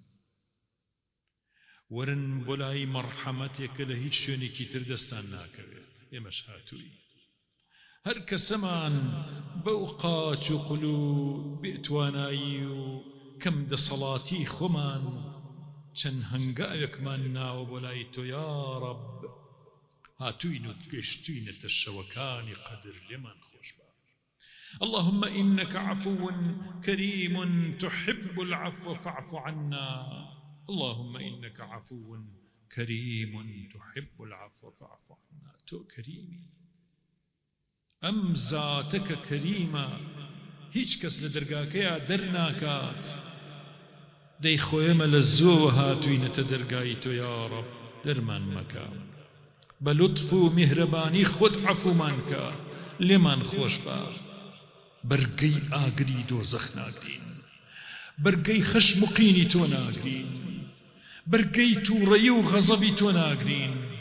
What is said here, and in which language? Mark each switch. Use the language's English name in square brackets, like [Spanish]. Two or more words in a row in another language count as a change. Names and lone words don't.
[Central Kurdish] وەرن بۆ لای مەرحەمەتێکە لە هیچ شوێنێکی تر دەستان ناکەوێت ئێمەش هاتووی هەر کەسەمان بەو قاچ و قول و بێتوانایی و کەم دەسەڵاتی خۆمان چەند هەنگاوێکمان ناوە بۆ لای تۆ یا ڕەب هاتووین و گەشتوینەتە شەوەکانی قەدر لێمان خۆش بە [Arabic] اللهم إنك عفو كريم تحب العفو فاعف عنا اللهم إنك عفو كريم تحب العفو فاعف عنا [Central Kurdish] تو كريمي [Arabic] أم ذاتك كريمة [Central Kurdish] هیچ کەس لە دەرگاکەیە دەرناکات دەی خۆیمە لە زۆ هاتووینەتە دەرگای تۆ یا ڕەب دەرمان مەکە بە لوتف و میهرەبانی خۆت عەفومان کە لێمان خۆش بە بەرگەی ئاگری دۆزەخ ناگرین بەرگەی خشم و قینی تۆ ناگرین بەرگەی تووڕەیی و غەزەبی تۆ ناگرین